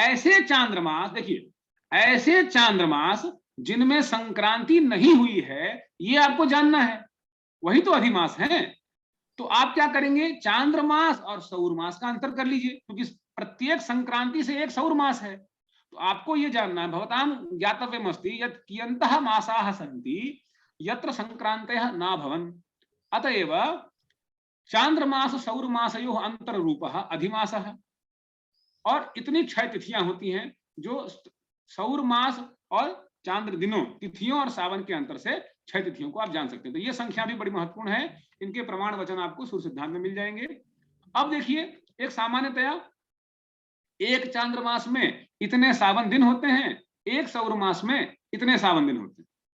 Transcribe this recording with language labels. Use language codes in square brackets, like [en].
[hi] ऐसे चांद्रमास, देखिए ऐसे चांद्रमास जिनमें संक्रांति नहीं हुई है, ये आपको जानना है, वही तो अधिमास है। तो आप क्या करेंगे, चांद्रमास और सौरमास का अंतर कर लीजिए, क्योंकि प्रत्येक संक्रांति से एक सौरमास है। तो आपको ये जानना है, [sa] भवतां ज्ञातव्यमस्ति यत् कियन्तः मासाः सन्ति यत्र संक्रांतयः न भवन्, अतएव चांद्रमास सौरमासयोः अंतररूपः अधिमासः। [hi] और इतनी 6 तिथियां होती हैं जो सौर मास और चांद्र दिनों, तिथियों और सावन के अंतर से 6 तिथियों को आप जान सकते हैं। तो ये संख्या भी बड़ी महत्वपूर्ण है, इनके प्रमाण वचन आपको सूर्य सिद्धांत में मिल जाएंगे। अब देखिए, एक सामान्यतया एक चांद्र मास में इतने सावन दिन होते हैं, एक सौर मास में इतने सावन दिन होते हैं।